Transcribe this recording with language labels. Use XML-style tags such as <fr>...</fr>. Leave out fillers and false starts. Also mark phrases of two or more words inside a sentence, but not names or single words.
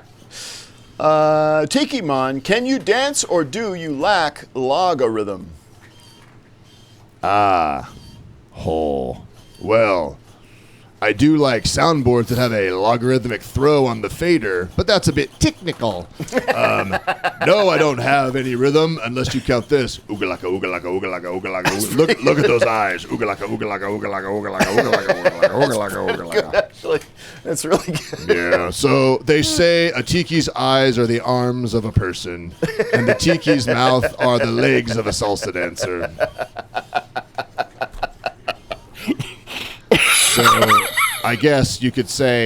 <en>Tiki-mon, can you dance or do you lack logarithm? Well, I do like soundboards that have a logarithmic throw on the fader, but that's a bit technical. No, I don't have any rhythm unless you count this. Ooga-laka, ooga-laka, ooga-laka, ooga-laka. Look at those eyes. Ooga-laka, ooga-laka, ooga-laka, ooga-laka, ooga-laka, ooga-laka, ooga-laka, ooga-laka. Actually, that's really good. Yeah, so they say a tiki's eyes are the arms of a person, and the tiki's mouth are the legs of a salsa dancer. So I guess you could say,</en>